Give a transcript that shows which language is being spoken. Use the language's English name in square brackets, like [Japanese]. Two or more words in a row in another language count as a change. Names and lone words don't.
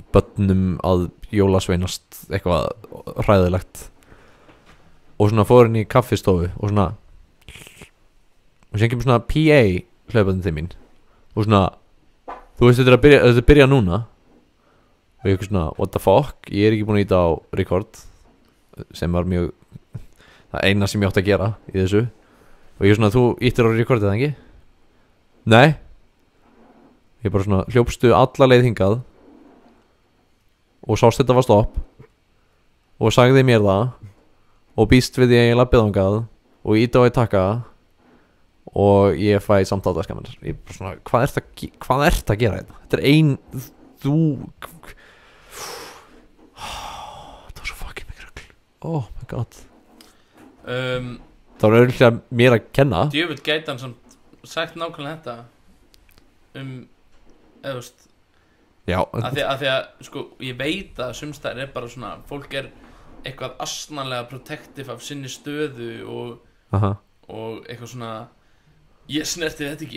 [Icelandic] börnum að jólasveinast eitthvað hræðilegt og svona fór inn í kaffistofu og svona og sem kemur svona PA hlaupandi til mín og svona þú veist þetta er að byrja núna og ég eitthvað svona [English] what the fuck, [Icelandic] ég er ekki búin að íta á record sem var mjög það eina sem ég átti að gera í þessu og ég svona þú ítir á record eða ekki? Nei. Ég bara svona hljópstu alla leið hingað og sást þetta var stopp og sagði mér það og býst við því að ég lappið þangað og íta á að taka og ég fæ samtáttaskamennar. Ég bara svona hvað ert að gera þetta? Þetta er ein þú það var svo fucking mikið rugl. [English] Oh my god. [Icelandic] Það var auðvitað mér að kenna. Djöfull gæti hann samt sagt nákvæmlega þetta eða þú veist já af því að sko ég veit að sumstæðir er bara svona fólk er eitthvað asnalega protective af sinni stöðu og eitthvað svona ég snerti þetta ekki